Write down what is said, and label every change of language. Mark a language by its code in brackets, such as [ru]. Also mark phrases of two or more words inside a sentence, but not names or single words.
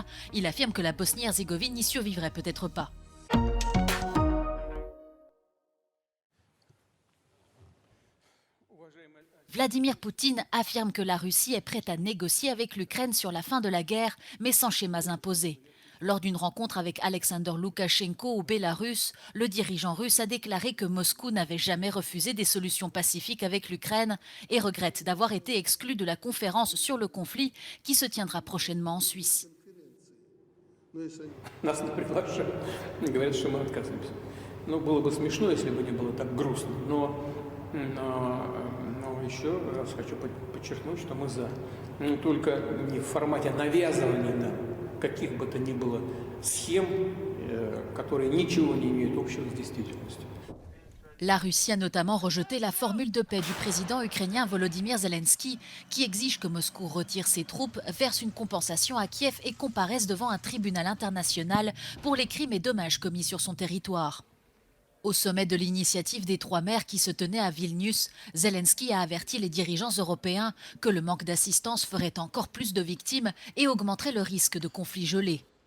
[fr] Il affirme que la Bosnie-Herzégovine n'y survivrait peut-être pas. Vladimir Poutine affirme que la Russie est prête à négocier avec l'Ukraine sur la fin de la guerre, mais sans schémas imposés. Lors d'une rencontre avec Alexander Loukachenko au Bélarus, le dirigeant russe a déclaré que Moscou n'avait jamais refusé des solutions pacifiques avec l'Ukraine et regrette d'avoir été exclu de la conférence sur le conflit qui se tiendra prochainement en Suisse. [ru] Нас не приглашают. Они говорят, что мы отказываемся. Ну, было бы смешно, если бы не было так грустно. Но еще раз хочу подчеркнуть, что мы за. Но только не в формате навязывания нам каких бы то ни было схем, которые ничего не имеют общего с действительностью. [fr] La Russie a notamment rejeté la formule de paix du président ukrainien Volodymyr Zelensky qui exige que Moscou retire ses troupes, verse une compensation à Kiev et comparaisse devant un tribunal international pour les crimes et dommages commis sur son territoire. Au sommet de l'initiative des trois mers qui se tenait à Vilnius, Zelensky a averti les dirigeants européens que le manque d'assistance ferait encore plus de victimes et augmenterait le risque de conflits gelés.